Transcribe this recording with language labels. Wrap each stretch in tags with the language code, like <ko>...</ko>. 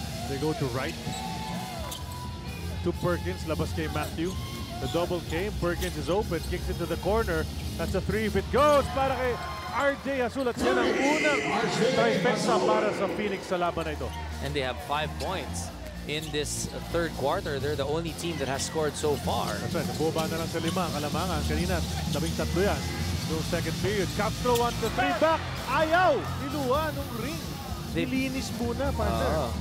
<en>They go to right. To Perkins,</en> <tl>labas kay</tl> <en>Matthew. The double came, Perkins is open, kicks into the corner. That's a 3 if it goes</en> <tl>para kay</tl> <en>RJ Hazul.</en> <tl>At yan ang unang trifecta para sa Phoenix sa laban na ito.</tl> <en>And they have 5 points in this third quarter. They're the only team that has scored so far. That's right,</en> <tl>nabuba na lang sa 5 ang Kalamangan. Kanina, 13 yan. No second period.</tl> <en>Castro wants the 3 back.</en> <tl>Ayaw! Niluwa nung ring. Nilinis muna, partner.</tl>